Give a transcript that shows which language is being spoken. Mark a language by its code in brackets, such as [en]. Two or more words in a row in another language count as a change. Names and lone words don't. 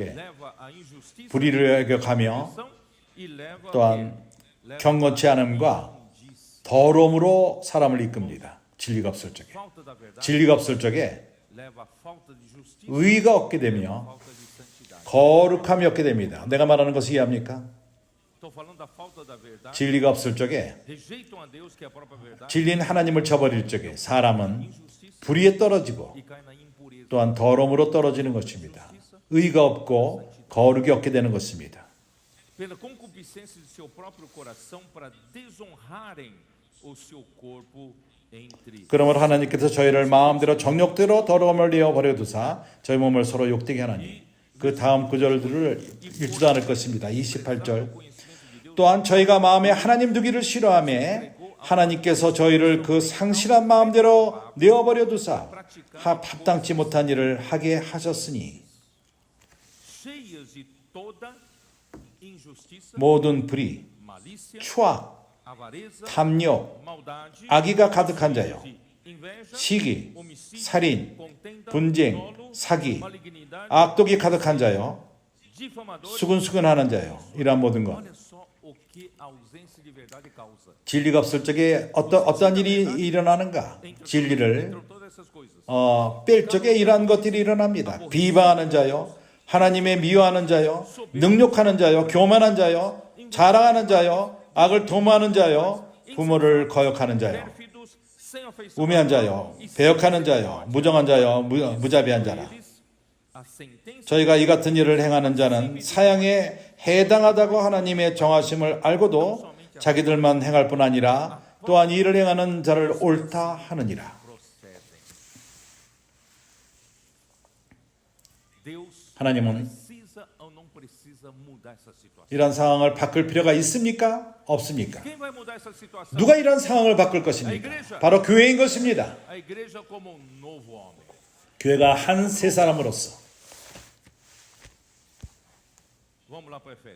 [pt] leva a injustiça [ko] 불의를 애격하며 [pt] e leva [ko] 또한 [pt] leva [ko] 경건치 않음과 더러움으로 사람을 이끕니다. 진리가 없을 적에. [pt] falta da verdade, [ko] 진리가 없을 적에 [pt] leva a falta de justiça, [ko] 의가 없게 되며 [pt] falta de santidade. [ko] 거룩함이 없게 됩니다. 내가 말하는 것이 이해합니까? [pt] Estou falando da falta da verdade. [ko] 진리가 없을 적에 [pt] Rejeitam a Deus, que é a própria verdade, [ko] 진리인 하나님을 저버릴 적에 사람은 불의에 떨어지고 [pt] e cai na impureza. [ko] 또한 더러움으로 떨어지는 것입니다. 의가 없고 거룩이 없게 되는 것입니다. [pt] Pela concupiscência de seu próprio coração para desonrarem o seu corpo entre. [ko] 그러므로 하나님께서 저희를 마음대로 정욕대로 더러움을 내어버려 두사 저희 몸을 서로 욕되게 하나니 그 다음 구절들을 읽지도 않을 것입니다. 28절 또한 저희가 마음에 하나님 두기를 싫어하며 하나님께서 저희를 그 상실한 마음대로 내어버려 두사 합당치 못한 일을 하게 하셨으니 [pt] Cheias de toda injustiça, [ko] 모든 불의, [pt] malícia, [ko] 추악, [pt] avareza, [ko] 탐욕, [pt] maldade, [ko] 악의가 가득한 자요 [pt] inveja, [ko] 시기, [pt] homicídio, [ko] 살인, [pt] contenda, [ko] 분쟁, [pt] dolo, [ko] 사기, [pt] malignidade, [ko] 악독이 가득한 자요 [pt] difamadores. [ko] 수근수근하는 자요 이러한 모든 것 [pt] Olha só o que a ausência de verdade verdade causa. [ko] 진리가 없을 적에 어떤 일이 일어나는가? 진리를 [pt] Entre todas essas coisas. [ko] 뺄 적에 이러한 것들이 일어납니다. 비방하는 자요, 하나님의 미워하는 자요, 능욕하는 자요, 교만한 자요, 자랑하는 자요, 악을 도모하는 자요, 부모를 거역하는 자요, [pt] Pérfidos, sem afeição [ko] 우매한 자요, 배역하는 자요, 무정한 자요, 무자비한 자라. [pt] deles, a sentença [ko] 저희가 이 같은 일을 행하는 자는 사형에 해당하다고 하나님의 정하심을 알고도 자기들만 행할 뿐 아니라 또한 이 일을 행하는 자를 옳다 하느니라. [pt] procedem. Deus [ko] 하나님은 [pt] precisa ou não precisa mudar essa situação? [ko] 이런 상황을 바꿀 필요가 있습니까? 없습니까? [pt] Quem vai mudar essa situação? [ko] 누가 이런 상황을 바꿀 것입니까? 바로 교회인 것입니다. [pt] A igreja como um novo homem. [ko] 교회가 한 세 사람으로서. [pt] Vamos lá para Efésios.